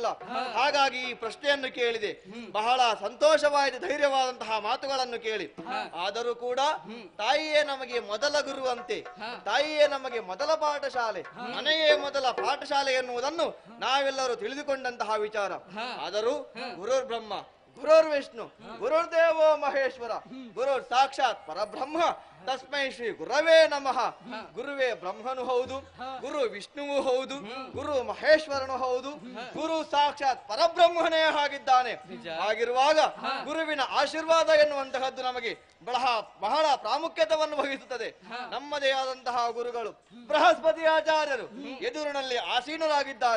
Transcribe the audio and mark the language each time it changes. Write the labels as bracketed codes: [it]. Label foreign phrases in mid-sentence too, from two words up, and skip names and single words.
[kn] ಹಾಗಾಗಿ ಈ ಪ್ರಶ್ನೆಯನ್ನು ಕೇಳಿದೆ. ಬಹಳ ಸಂತೋಷವಾದ ಧೈರ್ಯವಾದಂತಹ ಮಾತುಗಳನ್ನು ಕೇಳಿ. ಆದರೂ ಕೂಡ ತಾಯಿಯೇ ನಮಗೆ ಮೊದಲ ಗುರುವಂತೆ, ತಾಯಿಯೇ ನಮಗೆ ಮೊದಲ ಪಾಠಶಾಲೆ, ಮನೆಯೇ ಮೊದಲ ಪಾಠಶಾಲೆ ಎನ್ನುವುದನ್ನು ನಾವೆಲ್ಲರೂ ತಿಳಿದುಕೊಂಡಂತಹ ವಿಚಾರ. [sa] ಆದರೂ ಗುರುರ್ ಬ್ರಹ್ಮ, ಗುರುರ್ ವಿಷ್ಣು, ಗುರುರ್ದೇವೋ ಮಹೇಶ್ವರ, ಗುರುರ್ ಸಾಕ್ಷಾತ್ ಪರಬ್ರಹ್ಮ, ತಸ್ಮೈ ಶ್ರೀ ಗುರವೇ ನಮಃ. [kn] ಗುರುವೇ ಬ್ರಹ್ಮನು ಹೌದು, ಗುರು ವಿಷ್ಣುವು ಹೌದು, ಗುರು ಮಹೇಶ್ವರನು ಹೌದು, ಗುರು ಸಾಕ್ಷಾತ್ ಪರಬ್ರಹ್ಮನೇ ಆಗಿದ್ದಾನೆ. ಹಾಗಿರುವಾಗ ಗುರುವಿನ ಆಶೀರ್ವಾದ ಎನ್ನುವಂತಹದ್ದು ನಮಗೆ ಬಹಳ ಪ್ರಾಮುಖ್ಯತೆಯನ್ನು ವಹಿಸುತ್ತದೆ. ನಮ್ಮದೇ ಆದಂತಹ ಗುರುಗಳು ಬೃಹಸ್ಪತಿ ಆಚಾರ್ಯರು ಎದುರಿನಲ್ಲಿ ಆಸೀನರಾಗಿದ್ದಾರೆ.